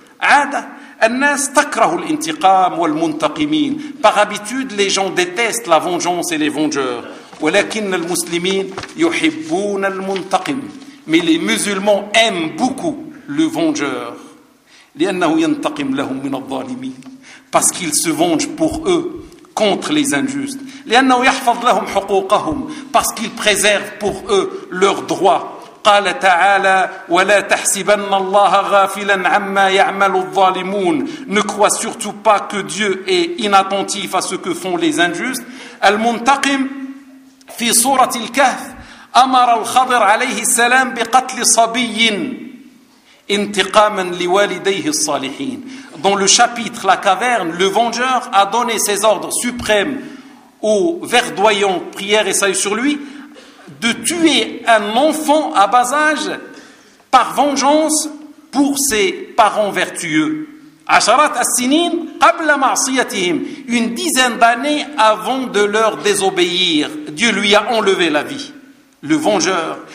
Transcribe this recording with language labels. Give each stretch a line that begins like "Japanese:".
Arabic: Ada, الناس تكرهوا الانتقام والمنتقمين.
French: Par habitude, les gens détestent la vengeance et les vengeurs.
Arabic: ولكن المسلمين يحبون المنتقم.
French: Mais les musulmans aiment beaucoup le vengeur.
Arabic: لأنه ينتقم لهم من الظالمين.
French: Parce qu'il se venge pour eux contre les injustes.
Arabic: لأنه يحفظ لهم حقوقهم.
French: Parce qu'il préserve pour eux leurs droits.
Arabic: قال تعالى ولا تحسبن الله غافلا عما يعمل الظالمون.
French: Ne crois surtout pas que Dieu est inattentif à ce que font les injustes.
Arabic: المنتقم في سورة الكهف أمر الخضر عليه السلام بقتل صبي. انتقاما لوالديه الصالحين.
French: Dans le chapitre La Caverne, le vengeur a donné ses ordres suprêmes au verdoyant, prière et salut sur lui, de tuer un enfant à bas âge par vengeance pour ses parents vertueux.
Arabic: Asharat as-sinin qabla ma'siyatihim,
French: une dizaine d'années avant de leur désobéir, Dieu lui a enlevé la vie, le vengeur.